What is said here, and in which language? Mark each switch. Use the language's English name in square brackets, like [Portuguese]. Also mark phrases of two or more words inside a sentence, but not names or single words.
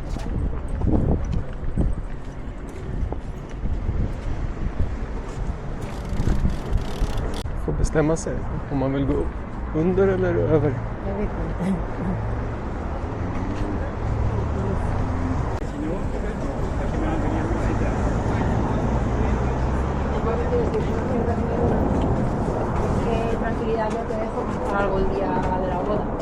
[Swedish] Får bestämma sig om man vill gå under eller över. Jag vet inte. [Spanish] Tranquilidad, yo te dejo para algo el día de la boda.